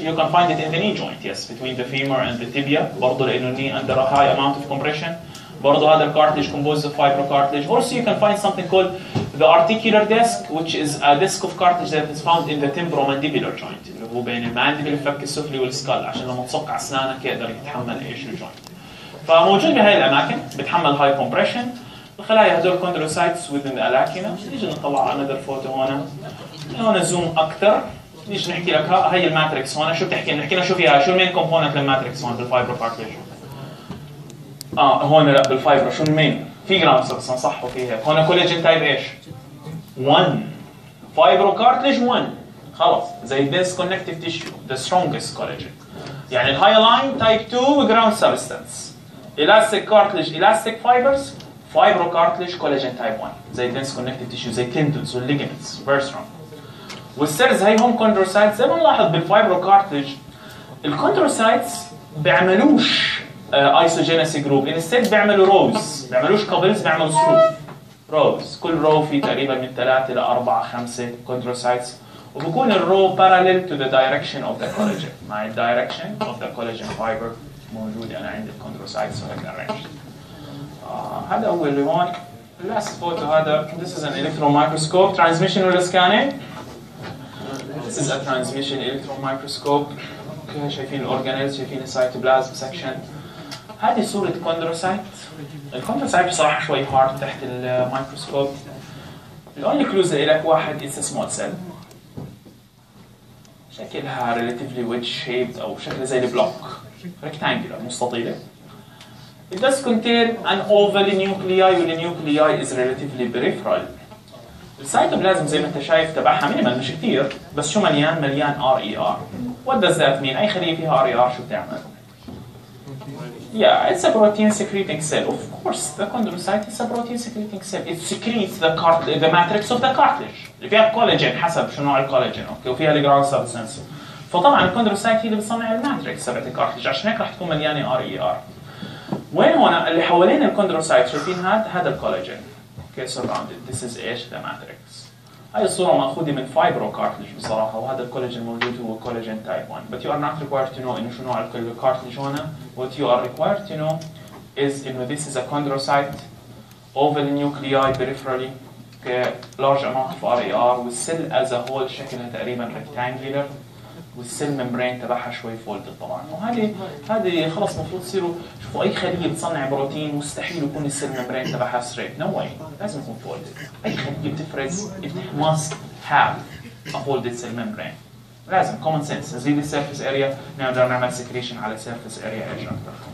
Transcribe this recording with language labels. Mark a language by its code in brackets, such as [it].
[en] You can find it in the knee joint, yes, between the femur and the tibia. [ar] برضه لأنه الني [en] under a high amount of compression. [ar] برضه هذا الكارتلج [en] composed of fibrocartilage. Also you can find something called the articular disc, which is a disc of cartilage that is found in the temporomandibular joint [ar] اللي هو بين المانديبل الفك السفلي والسكال عشان لما تصق على اسنانك يقدر يتحمل ايش الجوينت. فموجود بهاي الاماكن بتحمل هاي كومبريشن. الخلايا هذول كوندروسايتس [en] within the alacina. [ar] نيجي نطلع على [en] another photo [ar] هون زوم اكثر. نيجي نحكي لك هي الماتريكس هون. شو بتحكي؟ نحكي لنا شو فيها؟ شو المين كومبوننت للماتريكس هون بالفايبروكارتلج؟ هون لا بالفايبرو شو المين؟ في جرام سبستانس صح وفي هيك. هون كولاجين تايب ايش؟ 1. فايبروكارتلج 1 خلص زي [en] dense connective tissue the strongest collagen. [ar] يعني الهايلاين تايب 2 جرام سبستانس. [en] elastic cartilage elastic fibers. fibrocartilage collagen type 1 زي dense connective tissue زي tendons والligaments very strong. [ar] والسيلز هيهم كوندروسايتس. زي ما نلاحظ بالفايبروكارتلج الكوندروسايتس بيعملوش ايسوجينيس جروب، انستيد بيعملوا روز، بيعملوش كابلز، بيعملوا صروف روز. كل رو في تقريبا من 3 ل 4 5 كوندروسايتس وبكون الرو [en] parallel to the direction of the collagen. [ar] مع [en] direction of the collagen fiber [ar] موجود انا عندي الكوندروسايتس وهيك arranged. هذا هو اللي هون last photo. [en] هذا this is an electron microscope transmission ولا scanning. This is a transmission electron microscope. [ar] اوكي شايفين الاورجانيلز، شايفين السيتوبلازم سكشن. هذه صورة كوندروسايت. الكوندروسايت بصراحة شوي هارد تحت الميكروسكوب. الأونلي كلوز اللي لك واحد [en] it's a small cell. [ar] شكلها [en] relatively wedge shaped [ar] أو شكلها زي البلوك rectangular مستطيلة. [en] It does contain an oval nuclei والnuclei is relatively peripheral. [ar] السيتوبلازم زي ما انت شايف تبعها مينيمال مش كثير بس شو مليان RER. [en] What does that mean؟ [ar] أي خلية فيها RER شو بتعمل؟ [en] Yeah, it's a protein secreting cell. Of course, the chondrocyte is a protein secreting cell. It secretes the matrix of the cartilage. [ar] اللي فيها كولاجين حسب شو نوع الكولاجين، اوكي، وفيها الجراوند سبستانس. فطبعا الكوندروسايت هي اللي بتصنع الماتريكس تبعت الكارتلج، عشان هيك راح تكون مليانه RER. وين هون اللي حوالين الكوندروسايت شايفين هذا الكولاجين. [en] Okay surrounded. This is ايش؟ the matrix. [ar] هاي الصورة مأخوذة من فايبروكارتلج بصراحة، وهذا الكولاجين موجود هو كولاجين تايب 1. [en] But you are not required to know [ar] إنه شو نوع الكارتلج هنا. [en] What you are required to know is إنه this is a chondrocyte, oval nuclei peripherally, okay, large amount of RER, والسيل as a whole شكلها تقريبا rectangular، [ar] والسيل ممبرين تبعها شوي فولدد طبعا. وهذه خلص المفروض تصيروا شوفوا اي خليه بتصنع بروتين مستحيل يكون السيل ممبرين تبعها ستريت، نو واي، لازم يكون فولدد. اي خليه بتفرز [en] it must have a folded cell membrane. [ar] لازم كومن سنس، نزيد السيرفيس اريا نقدر نعمل سكريشن على سيرفيس اريا ايش اكثر.